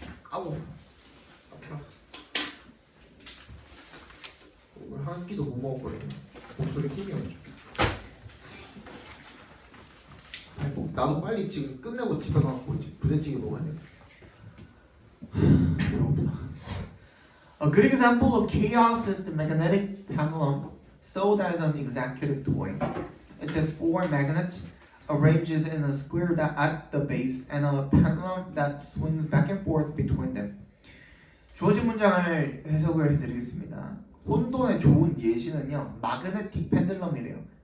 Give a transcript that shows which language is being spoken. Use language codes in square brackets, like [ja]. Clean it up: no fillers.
[ko] 아우 아파. 오늘 한 끼도 못 먹어버리네. 목소리 힘이 없죠. 나도 빨리 지금 끝내고 집에 가고 부대찌개 먹어야 돼. [en] A good example of chaos is the magnetic pendulum sold as an executive toy. It has 4 magnets arranged in a square at the base and a pendulum that swings back and forth between them. [ko] 주어진 문장을 해석을 해드리겠습니다. 혼돈의 좋은 예시는요, 마그네틱 펜들럼이래요.